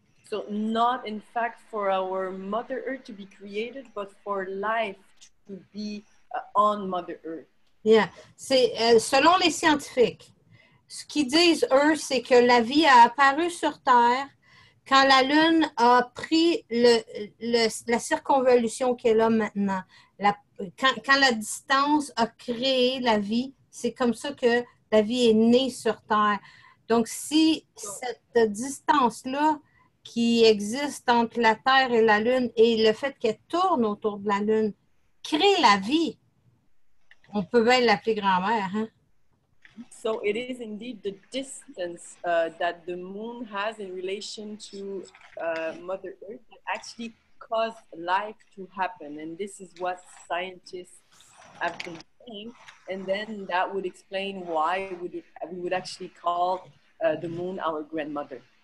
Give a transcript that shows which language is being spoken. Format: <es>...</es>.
<en>So not in fact for our Mother Earth to be created, but for life to be on Mother Earth. Yeah.</en> <fr>C'est selon les scientifiques. Ce qu'ils disent, eux, c'est que la vie a apparu sur Terre quand la Lune a pris la circonvolution qu'elle a maintenant. Quand la distance a créé la vie, c'est comme ça que la vie est née sur Terre. Donc, si cette distance-là qui existe entre la Terre et la Lune et le fait qu'elle tourne autour de la Lune crée la vie, on peut bien l'appeler grand-mère, hein?</fr> <en>So it is indeed the distance that the moon has in relation to Mother Earth that actually caused life to happen. And this is what scientists have been saying. And then that would explain why we would actually call the moon our grandmother.</en>